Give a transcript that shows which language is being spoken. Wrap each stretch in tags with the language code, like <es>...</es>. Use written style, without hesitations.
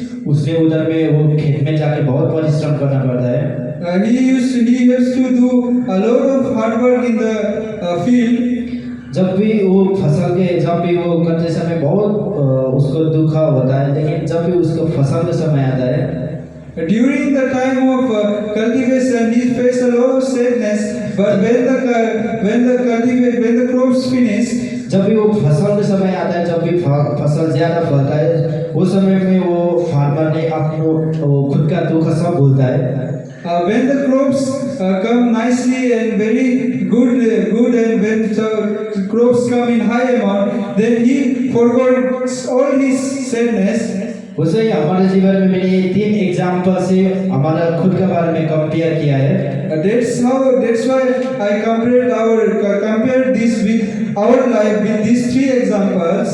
<hi>उसके उधर में वो खेत में जाके बहुत परिश्रम करना पड़ता है।</hi> <en>He used to do a lot of hard work in the field.</en> <hi>जब भी वो करते समय बहुत उसको दुख होता है, लेकिन जब भी उसको फसल का समय आता है</hi> <en>during the time of cultivation he faced a lot of sadness, but when the crops finish,</en> <hi>जब भी वो फसल का समय आता है, जब भी फसल ज्यादा फलता है उस समय में वो फार्मर ने अपना खुद का दुख सब भूलता है।</hi> <en>When the crops come nicely and very good and when the crops come in high amount, then he forgot all his sadness.</en> <hi>वैसे ही हमारे जीवन में मैंने 3 एग्जाम्पल से हमारा खुद के बारे में कंपेयर किया है।</hi> <en>That's why I compared this with our life with these 3 examples.</en>